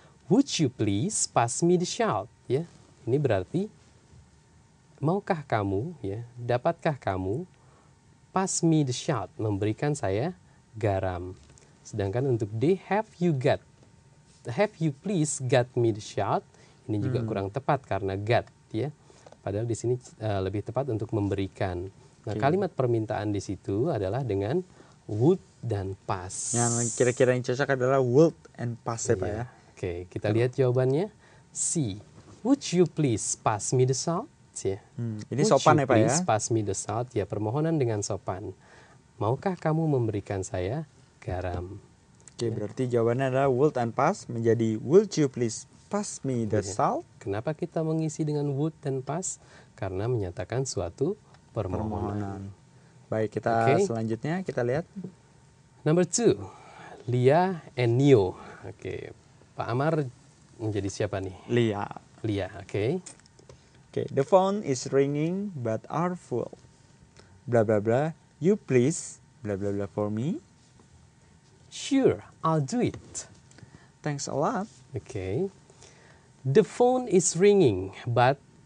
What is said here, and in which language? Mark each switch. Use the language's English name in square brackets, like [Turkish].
[English] Would you please pass me the salt? [Indonesian] Ya, ini berarti maukah kamu, ya, dapatkah kamu [English] pass me the salt, [Indonesian] memberikan saya garam. Sedangkan untuk D, [English] have you please got me the salt? [Indonesian] Ini juga kurang tepat karena got, ya. Padahal di sini lebih tepat untuk memberikan. Nah, kalimat permintaan di situ adalah dengan would dan pass. Yang kira-kira yang cocok adalah would and pass ya Pak ya. Oke, kita lihat jawabannya. C. [English] Would you please pass me the salt? [Indonesian] Ya. Ini [English] Would [Indonesian] sopan [English] you [Indonesian] ya Pak ya. [English] please pass me the salt? [Indonesian] Ya, permohonan dengan sopan. Maukah kamu memberikan saya garam? Oke, berarti jawabannya adalah would and pass menjadi [English] would you please pass me the [Indonesian] Iya. [English] salt? [Indonesian] Kenapa kita mengisi dengan would dan pass? Karena menyatakan suatu permohonan. Permohonan. Baik, kita Oke. selanjutnya kita lihat. [English] Number 2, Lia and Neo. [Indonesian] Oke, Pak Amar menjadi siapa nih? Lia. Lia, oke. [English] Oke, the phone is ringing but are full. Bla bla bla. You please bla bla bla for me. Sure, I'll do it. Thanks a lot. [Indonesian] Oke. [English] The phone is ringing, but